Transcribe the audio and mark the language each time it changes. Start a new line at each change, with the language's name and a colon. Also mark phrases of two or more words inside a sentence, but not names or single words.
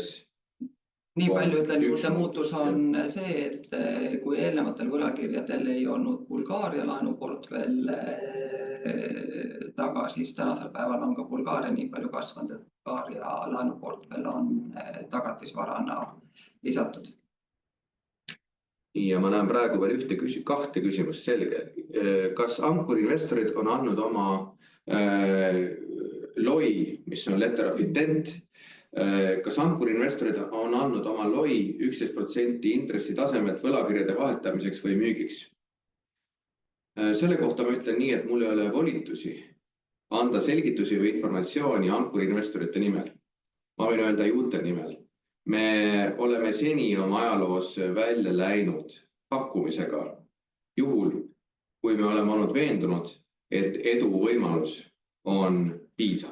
Estonian: Nii palju ütlen juurde, muutus on see, et kui eelnevatel võlakirjadel ei olnud Bulgaaria laenuportfell taga, siis tänasel päeval on ka Bulgaaria nii palju kasvanud, et Bulgaaria laenuportfell on tagatisvarana lisatud. Ja ma näen praegu veel kahte küsimust selge. Kas ankurinvestorid on andnud oma LOI, mis on
English: letter of intent,
Estonian: kas ankurinvestorid on andnud oma LOI 11% intressi tasemet võlakirjade vahetamiseks või müügiks? Selle kohta ma ütlen nii, et mul ei ole volitusi anda selgitusi või informatsiooni ankurinvestorite nimel. Ma võin öelda juute nimel. Me oleme seni oma ajaloos välja läinud pakkumisega juhul, kui me oleme olnud veendunud, et edu võimalus on piisav.